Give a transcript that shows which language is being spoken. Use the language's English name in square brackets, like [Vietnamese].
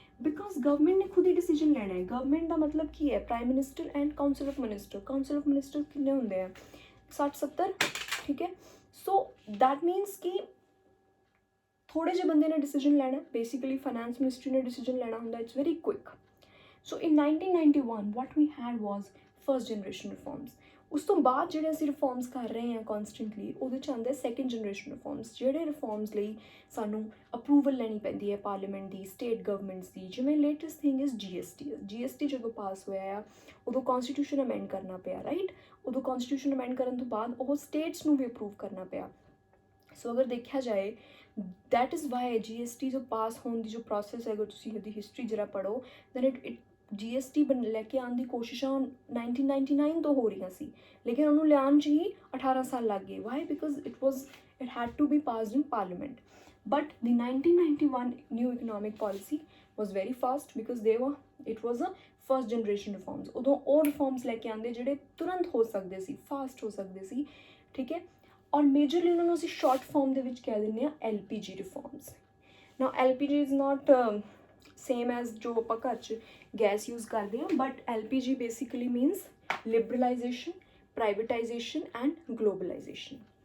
[Punjabi] Because government ਨੇ ਖੁਦ ਹੀ decision ਲੈਣਾ ਹੈ। ਗਵਰਨਮੈਂਟ ਦਾ ਮਤਲਬ ਕੀ ਹੈ? Prime minister and council of minister. Council of minister ਕਿੰਨੇ ਹੁੰਦੇ ਆ? 60-70। ਠੀਕ ਹੈ, [English] so that means [Punjabi] ਕਿ ਥੋੜ੍ਹੇ ਜਿਹੇ ਬੰਦੇ ਨੇ ਡਿਸੀਜਨ ਲੈਣਾ। ਬੇਸਿਕਲੀ ਫਾਈਨੈਂਸ ਮਿਨਿਸਟਰੀ ਨੇ ਡਿਸੀਜਨ ਲੈਣਾ ਹੁੰਦਾ। [English] It's very quick. So in 1991 what we had was first generation reforms. [Punjabi] ਉਸ ਤੋਂ ਬਾਅਦ ਜਿਹੜੇ ਅਸੀਂ ਰਿਫਾਰਮਸ ਕਰ ਰਹੇ ਹਾਂ ਕੌਨਸਟੈਂਟਲੀ, ਉਹਦੇ 'ਚ ਆਉਂਦੇ ਸੈਕਿੰਡ ਜਨਰੇਸ਼ਨ ਰਿਫਾਰਮਸ, ਜਿਹੜੇ ਰਿਫਾਰਮਸ ਲਈ ਸਾਨੂੰ ਅਪਰੂਵਲ ਲੈਣੀ ਪੈਂਦੀ ਹੈ ਪਾਰਲੀਮੈਂਟ ਦੀ, ਸਟੇਟ ਗਵਰਨਮੈਂਟਸ ਦੀ। ਜਿਵੇਂ [English] latest thing is [Punjabi] GST ਜਦੋਂ ਪਾਸ ਹੋਇਆ ਆ ਉਦੋਂ ਕੌਨਸਟੀਟਿਊਸ਼ਨ ਅਮੈਂਡ ਕਰਨਾ ਪਿਆ, ਰਾਈਟ? ਉਦੋਂ ਕੌਨਸਟੀਟਿਊਸ਼ਨ ਅਮੈਂਡ ਕਰਨ ਤੋਂ ਬਾਅਦ ਉਹ ਸਟੇਟਸ ਨੂੰ ਵੀ ਅਪਰੂਵ ਕਰਨਾ ਪਿਆ। ਸੋ ਅਗਰ ਦੇਖਿਆ ਜਾਏ [English] that is why [Punjabi] GST ਜੋ ਪਾਸ ਹੋਣ ਦੀ ਜੋ ਪ੍ਰੋਸੈਸ ਹੈ, ਅਗਰ ਤੁਸੀਂ ਇਹਦੀ ਹਿਸਟਰੀ ਜਰਾ ਪੜ੍ਹੋ [English] then it [Punjabi] GST ਲੈ ਕੇ ਆਉਣ ਦੀ ਕੋਸ਼ਿਸ਼ਾਂ 1999 ਤੋਂ ਹੋ ਰਹੀਆਂ ਸੀ, ਲੇਕਿਨ ਉਹਨੂੰ ਲਿਆਉਣ 'ਚ ਹੀ 18 ਸਾਲ ਲੱਗ ਗਏ। [English] Why? Because it had to be passed in parliament. But the 1991 new economic policy was very fast because it was a first generation reforms. [Punjabi] ਉਦੋਂ ਉਹ ਰਿਫਾਰਮਸ ਲੈ ਕੇ ਆਉਂਦੇ ਜਿਹੜੇ ਤੁਰੰਤ ਹੋ ਸਕਦੇ ਸੀ, ਫਾਸਟ ਹੋ ਸਕਦੇ ਸੀ, ਠੀਕ ਹੈ। ਔਰ ਮੇਜਰਲੀ ਉਹਨਾਂ ਨੂੰ ਅਸੀਂ ਸ਼ਾਰਟ ਫਾਰਮ ਦੇ ਵਿੱਚ ਕਹਿ ਦਿੰਦੇ ਹਾਂ LPG reforms. [English] now LPG is not same as [Punjabi] ਜੋ ਆਪਾਂ ਘਰ 'ਚ ਗੈਸ ਯੂਜ਼ ਕਰਦੇ ਹਾਂ, [English] But LPG basically means liberalisation, privatisation and globalisation.